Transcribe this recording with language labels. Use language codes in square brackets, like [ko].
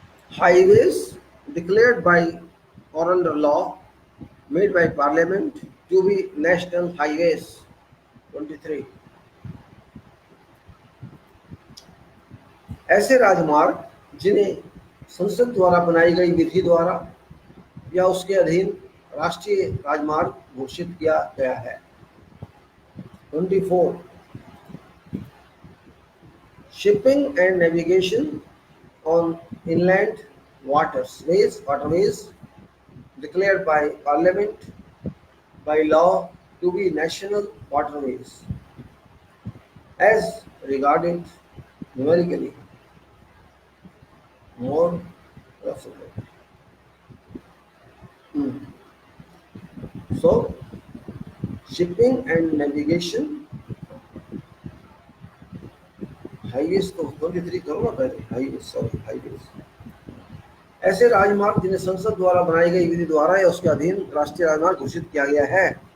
[en] Highways declared by or under law made by Parliament to be national highways. 23। [hi] ऐसे राजमार्ग जिन्हें संसद द्वारा बनाई गई विधि द्वारा या उसके अधीन राष्ट्रीय राजमार्ग घोषित किया गया है। 24। [en] Shipping and navigation on inland waterways declared by Parliament by law to be national waterways as regarded numerically more roughly. So, shipping and navigation [hi] highways तो 23 करो ना पहले। हाईवेज ऐसे राजमार्ग जिन्हें संसद द्वारा बनाई गई विधि द्वारा या उसके अधीन राष्ट्रीय राजमार्ग घोषित किया गया है।